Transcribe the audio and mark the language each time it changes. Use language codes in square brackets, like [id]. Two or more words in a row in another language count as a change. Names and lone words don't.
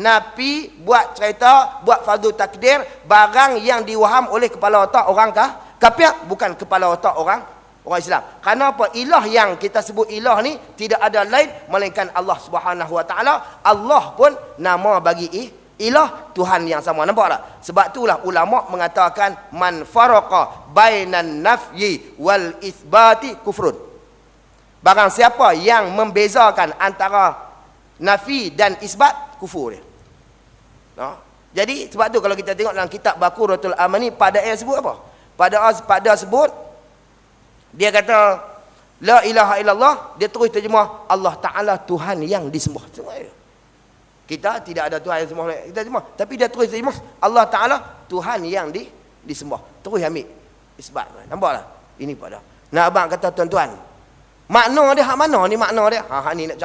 [ms] Nafi buat cerita, buat fardu takdir barang yang diwaham oleh kepala otak orang kafir, bukan kepala otak orang Islam. Kerana apa? Ilah yang kita sebut ilah ni tidak ada lain melainkan [ar] الله سبحانه وتعالى. [ms] Allah pun nama bagi ilah, Tuhan yang sama. Nampak tak? Sebab itulah ulama mengatakan [ar] من فرق بين النفي والإثبات كفر. [ms] Barang siapa yang membezakan antara nafi dan isbat, kufur dia. Jadi sebab tu kalau kita tengok dalam kitab Baquratul Amani, pada ayat sebut apa? Pada sebut dia kata [ar] لا إله إلا الله, [ms] dia terus terjemah [ar] الله تعالى [ms] Tuhan yang disembah. Kita tidak ada Tuhan yang disembah, kita disembah, tapi dia terus terjemah [ar] الله تعالى [ms] Tuhan yang disembah. Terus ambil isbat. Nampak tak? Ini pada. Nak abang kata tuan-tuan, makna dia hak mana ni makna dia?